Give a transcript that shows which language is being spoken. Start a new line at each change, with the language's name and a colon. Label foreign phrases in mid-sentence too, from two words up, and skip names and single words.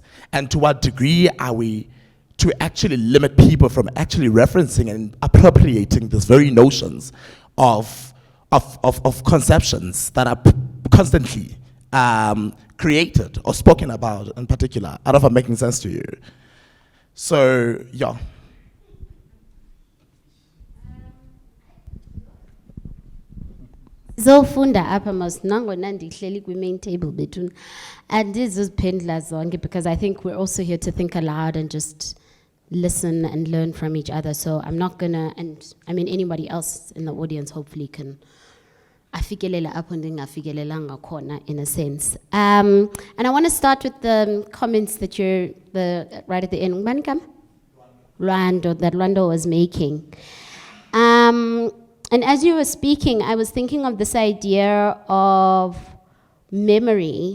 English: And to what degree are we to actually limit people from actually referencing and appropriating these very notions of conceptions that are constantly created or spoken about in particular? I don't know if I'm making sense to you. So, yeah.
Xhosa: Zofunda apha mas nangona ndihleli kwi-main table between andizoziphendula zonke,
English: because I think we're also here to think aloud and just listen and learn from each other. So I'm not gonna, and I mean anybody else in the audience hopefully can
Xhosa: afikelela apho ndingafikelelanga khona,
English: in a sense. And I want to start with the comments that right at the end, Lwando was making. And as you were speaking, I was thinking of this idea of memory.